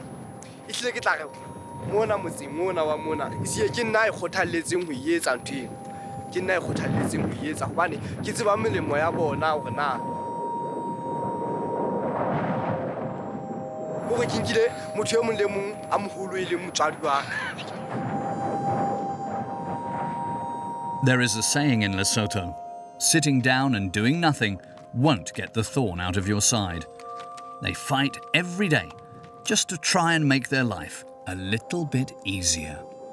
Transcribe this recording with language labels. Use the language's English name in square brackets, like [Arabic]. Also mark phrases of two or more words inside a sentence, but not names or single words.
[Southern Sotho] Ehlile ke tla re mona motseng mona wa mona ke nna e kgothalletseng ho etsa ntho eo. Ke nna e kgothalletseng ho etsa hobane ke tseba melemo ya bona hore na hore ke nkile motho e mong le mong a moholo e leng motswadi wa. [English] There is a saying in Lesotho, sitting down and doing nothing won't get the thorn out of your side. They fight every day just to try and make their life a little bit easier.